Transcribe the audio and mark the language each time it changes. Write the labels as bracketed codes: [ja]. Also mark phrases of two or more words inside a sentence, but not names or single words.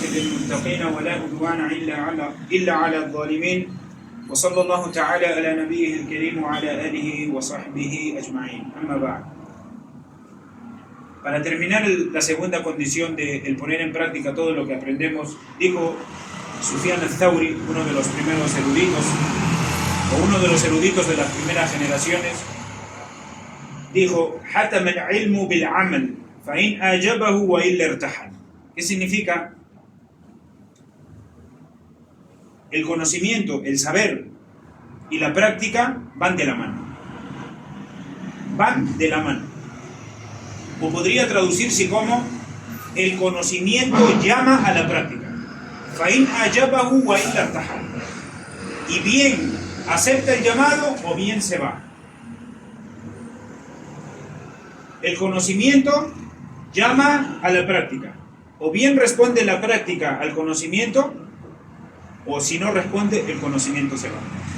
[ar] للمتقين ولا عدوان إلا على الظالمين وصلى الله تعالى على نبيه الكريم وعلى آله وصحبه أجمعين. أما بعد. [es] Para terminar la segunda condición de el poner en práctica todo lo que aprendemos, dijo Sufyan al-Thawri, uno de los primeros eruditos, o uno de los eruditos de las primeras generaciones, dijo: [ar] حَتَمَ الْعِلْمُ بِالْعَمَلِ فَإِنْ أَعْجَبَهُ وَإِلَّا ارْتَحَلَ. [es] ¿Qué significa? El conocimiento, el saber y la práctica van de la mano. Van de la mano. O podría traducirse como: el conocimiento llama a la práctica. [ar] فَإِنْ أَعْجَبَهُ وَإِلَّا ارْتَحَلَ. [es] Y bien acepta el llamado o bien se va. El conocimiento llama a la práctica. O bien responde la práctica al conocimiento, o si no responde, el conocimiento se va.